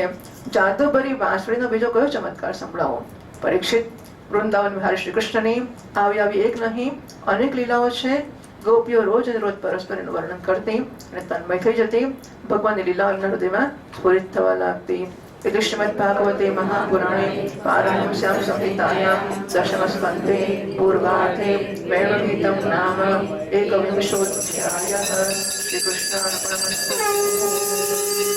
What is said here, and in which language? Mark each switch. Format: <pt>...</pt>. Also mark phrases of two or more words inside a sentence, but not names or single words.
<gu>જાદુભરી વાંસળીનો બીજો કયો ચમત્કાર સંભળાવો? પરીક્ષિત, વૃંદાવન વિહારી શ્રી કૃષ્ણની આવી એક નહીં અનેક લીલાઓ છે. ગોપીઓ રોજ અને રોજ પરસ્પર એનું વર્ણન કરતી અને તન્મય થઈ જતી. ભગવાનની લીલાઓ એમના હૃદયમાં સ્ફુરિત થવા લાગતી.</gu> <sa>इति श्रीमद्भागवते महापुराणे पारमहंस्यां संहितायां दशमस्कन्धे पूर्वार्धे वेणुगीतं नाम एकविंशोऽध्यायः. श्रीकृष्णार्पणमस्तु.</sa>